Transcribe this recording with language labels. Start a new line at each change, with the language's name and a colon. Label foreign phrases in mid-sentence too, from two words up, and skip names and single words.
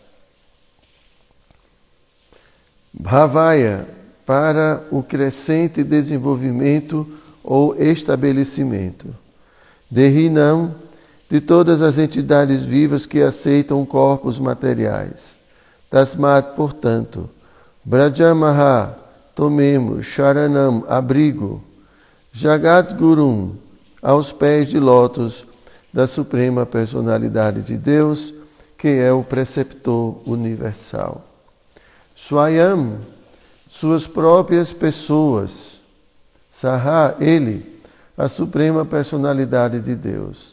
Portuguese: Bhavaya, para o crescente desenvolvimento ou estabelecimento. Dehinam, de todas as entidades vivas que aceitam corpos materiais. Tasmat, portanto. Brajamaha, tomemos. Sharanam, abrigo.
Sanskrit: Jagat Gurum,
Portuguese: aos pés de lótus da Suprema Personalidade de Deus, que é o preceptor universal. Swayam, suas próprias pessoas. Saha, ele, a Suprema Personalidade de Deus.